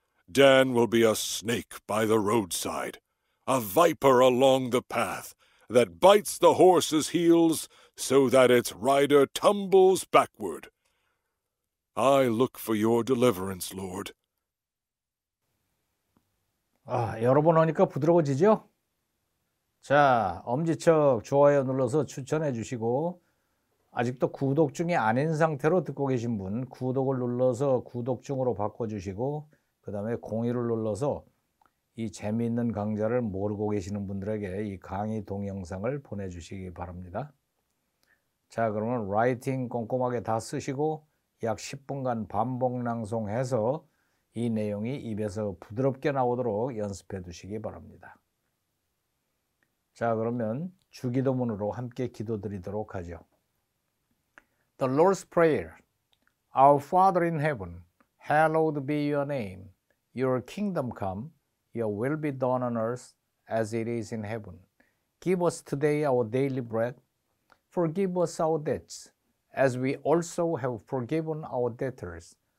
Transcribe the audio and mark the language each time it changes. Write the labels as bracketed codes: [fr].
[en] Dan will be a snake by the roadside, a viper along the path that bites the horse's heels so that its rider tumbles backward. I look for your deliverance, Lord. [ko] 여러 번 하니까 부드러워지죠? 자, 엄지척 좋아요 눌러서 추천해 주시고 아직도 구독 중이 아닌 상태로 듣고 계신 분 구독을 눌러서 구독 중으로 바꿔주시고 그 다음에 공유를 눌러서 이 재미있는 강좌를 모르고 계시는 분들에게 이 강의 동영상을 보내주시기 바랍니다. 자, 그러면 라이팅 꼼꼼하게 다 쓰시고 약 10분간 반복 낭송해서 이 내용이 입에서 부드럽게 나오도록 연습해 두시기 바랍니다. 자, 그러면 주기도문으로 함께 기도드리도록 하죠. [en] The Lord's Prayer. Our Father in heaven, hallowed be your name. Your kingdom come, your will be done on earth as it is in heaven. Give us today our daily bread. Forgive us our debts, as we also have forgiven our debtors.